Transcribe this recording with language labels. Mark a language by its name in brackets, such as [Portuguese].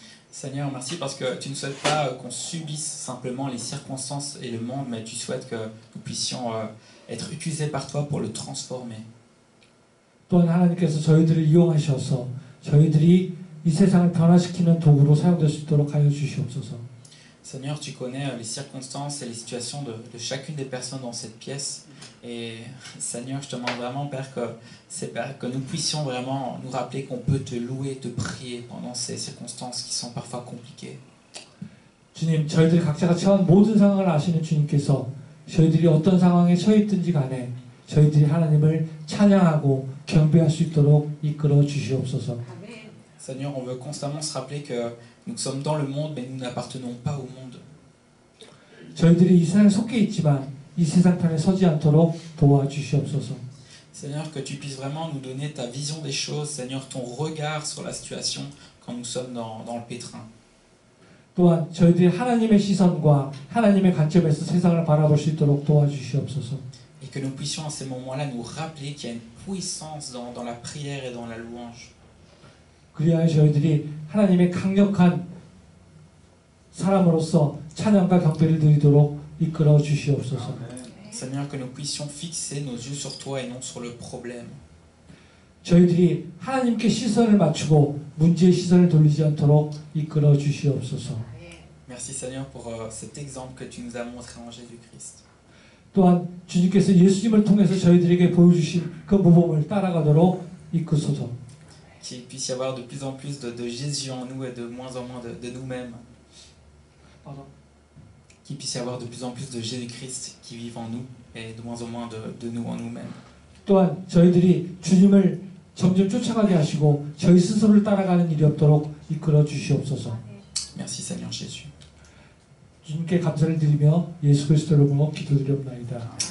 [French] Seigneur, merci parce que tu ne souhaites pas qu'on subisse simplement les circonstances et le monde, mais tu souhaites que nous puissions être utilisés par toi pour le transformer. [Korean] 또한 하나님께서 저희들을 이용하셔서 저희들이 이 세상을 변화시키는 도구로 사용될 수 있도록 하여 주시옵소서. [French] Seigneur, tu connais les circonstances et les situations de chacune des personnes dans cette pièce. Et Seigneur, je te demande vraiment, Père, que nous puissions vraiment nous rappeler qu'on peut te louer, te prier pendant ces circonstances qui sont parfois compliquées. [Korean] 주님, 저희들 각자가 처한 모든 상황을 아시는 주님께서 저희들이 어떤 상황에 처해 있든지 간에 저희들이 하나님을 찬양하고 경배할 수 있도록 이끌어 주시옵소서. [French] Seigneur, on veut constamment se rappeler que nous sommes dans le monde, mais nous n'appartenons pas au monde. [Korean] 저희들이 이 세상에 속해 있지만 이 세상 편에 서지 않도록 도와주시옵소서. [French] Seigneur, que tu puisses vraiment nous donner ta vision des choses, Seigneur, ton regard sur la situation quand nous sommes dans le pétrin. [Korean] 또한 저희들이 하나님의 시선과 하나님의 관점에서 세상을 바라볼 수 있도록 도와주시옵소서. [French] Et que nous puissions à ces moments-là nous rappeler qu'il y a une puissance dans la prière et dans la louange. [Korean] 그리하여 저희들이 하나님의 강력한 사람으로서 찬양과 경배를 드리도록 이끌어 주시옵소서. [French] Seigneur, que nous puissions fixer nos yeux sur toi et non sur le problème. [Korean] 저희들이 하나님께 시선을 맞추고 문제의 시선을 돌리지 않도록 이끌어 주시옵소서. [French] Merci Seigneur pour cet exemple que tu nous as montré en Jésus-Christ. [Korean] 또한 주님께서 예수님을 통해서 저희들에게 보여주신 그 모범을 따라가도록 이끄소서. [French] Qu'il puisse y avoir de plus en plus de Jésus en nous et de moins en moins de nous-mêmes. Qu'il puisse y avoir de plus en plus de Jésus-Christ qui vive en nous et de moins en moins de nous en nous-mêmes. [Korean] 또한 저희들이 주님을 점점 쫓아가게 하시고 저희 스스로를 따라가는 일이 없도록 이끌어 주시옵소서. [French] Merci Seigneur Jésus. [Korean] 주님께 감사를 드리며 예수 그리스도로 부르며 기도드리옵나이다.